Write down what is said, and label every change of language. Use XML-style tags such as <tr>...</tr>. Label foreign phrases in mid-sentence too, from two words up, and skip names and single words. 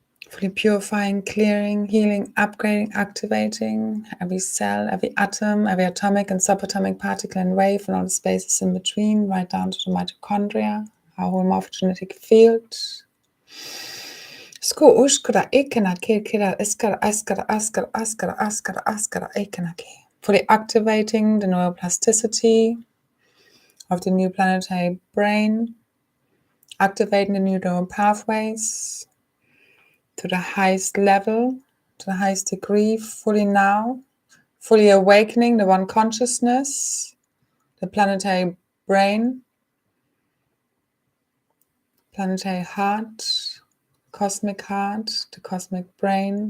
<en>fully purifying, clearing, healing, upgrading, activating every cell, every atom, every atomic and subatomic particle and wave and all the spaces in between, right down to the mitochondria, our whole morphogenetic field. Sku ushkara ekana kira iskara askara askara askara askara askara ekana ke. Fully activating the neuroplasticity of the new planetary brain, activating the new neural pathways to the highest level, to the highest degree, fully now, fully awakening the one consciousness, the planetary brain, planetary heart, cosmic heart, the cosmic brain.</en>